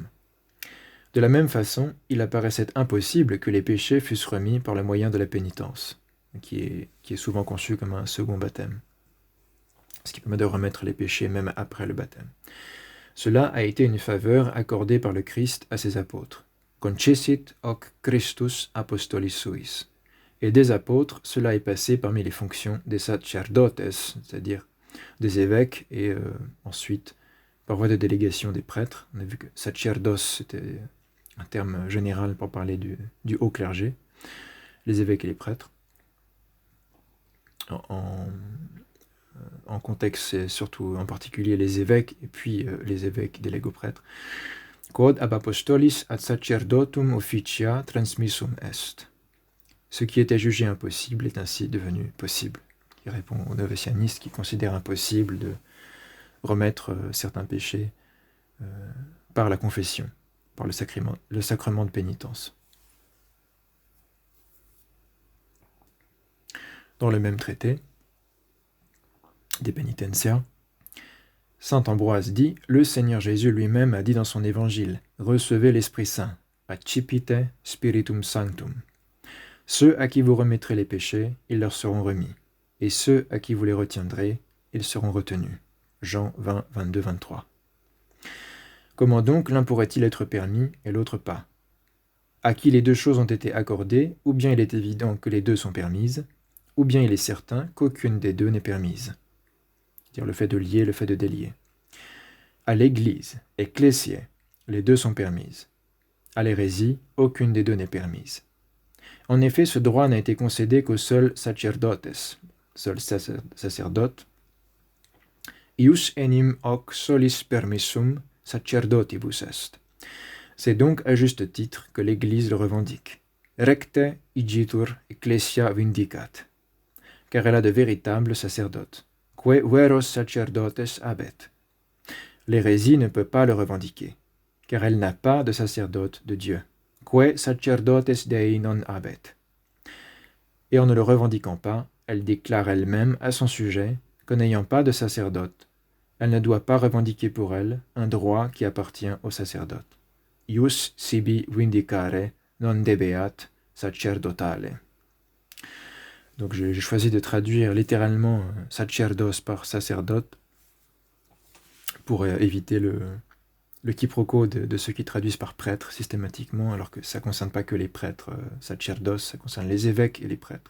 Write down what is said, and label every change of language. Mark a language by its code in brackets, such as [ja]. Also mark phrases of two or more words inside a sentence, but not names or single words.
[fr] De la même façon, il apparaissait impossible que les péchés fussent remis par le moyen de la pénitence, qui est souvent conçu comme un second baptême, ce qui permet de remettre les péchés même après le baptême. Cela a été une faveur accordée par le Christ à ses apôtres. [la] Concessit hoc Christus apostolis suis. [fr] Et des apôtres, cela est passé parmi les fonctions des sacerdotes, c'est-à-dire des évêques, et ensuite, par voie de délégation des prêtres. On a vu que sacerdos, c'était un terme général pour parler du haut clergé, les évêques et les prêtres. En contexte, c'est surtout en particulier les évêques, et puis les évêques délèguent aux prêtres. [la] Quod ab apostolis ad sacerdotum officia transmissum est. [fr] Ce qui était jugé impossible est ainsi devenu possible. Il répond aux novatianistes qui considèrent impossible de remettre certains péchés par la confession, par le sacrement de pénitence. Dans le même traité, De Penitentia, saint Ambroise dit « Le Seigneur Jésus lui-même a dit dans son évangile « Recevez l'Esprit Saint, [la] accipite spiritum sanctum ». [fr] Ceux à qui vous remettrez les péchés, ils leur seront remis, et ceux à qui vous les retiendrez, ils seront retenus. Jean 20, 22, 23. Comment donc l'un pourrait-il être permis et l'autre pas? À qui les deux choses ont été accordées, ou bien il est évident que les deux sont permises, ou bien il est certain qu'aucune des deux n'est permise. C'est-à-dire le fait de lier, le fait de délier. À l'Église, ecclésiae, les deux sont permises. À l'hérésie, aucune des deux n'est permise. En effet, ce droit n'a été concédé qu'au seul sacerdotes, seul sacerdote. [la] Ius enim hoc solis permissum sacerdotibus est. [fr] C'est donc à juste titre que l'Église le revendique. [la] Recte igitur ecclesia vindicat. [fr] Car elle a de véritables sacerdotes. [la] Que veros sacerdotes habet. [fr] L'hérésie ne peut pas le revendiquer, car elle n'a pas de sacerdote de Dieu. [la] Que sacerdotes Dei non habet. [fr] Et en ne le revendiquant pas, elle déclare elle-même à son sujet que n'ayant pas de sacerdote, elle ne doit pas revendiquer pour elle un droit qui appartient au sacerdote. [la] Ius sibi vindicare non debeat sacerdotale. [fr] Donc j'ai choisi de traduire littéralement sacerdos par sacerdote pour éviter le quiproquo de ceux qui traduisent par prêtre systématiquement, alors que ça ne concerne pas que les prêtres, sacerdos, ça concerne les évêques et les prêtres.